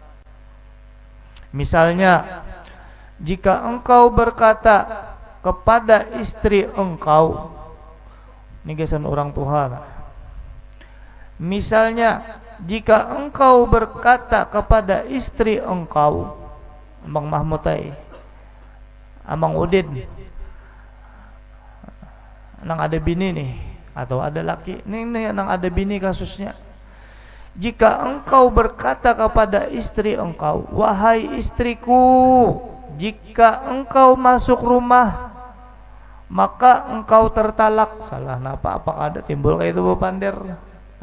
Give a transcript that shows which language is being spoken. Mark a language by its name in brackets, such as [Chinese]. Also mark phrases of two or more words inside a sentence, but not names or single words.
[Indonesian] Misalnya, jika engkau berkata kepada istri engkau, ini gesan orang tua. Misalnya, jika engkau berkata kepada istri engkau, Abang Mahmud Abang Udin, nang ada bini nih, atau ada laki nih nang ada bini kasusnya. Jika engkau berkata kepada istri engkau, wahai istriku, jika engkau masuk rumah maka engkau tertalak. [Banjar] Salah napa? [Indonesian] Apakah ada timbul kayak itu Bu Pander?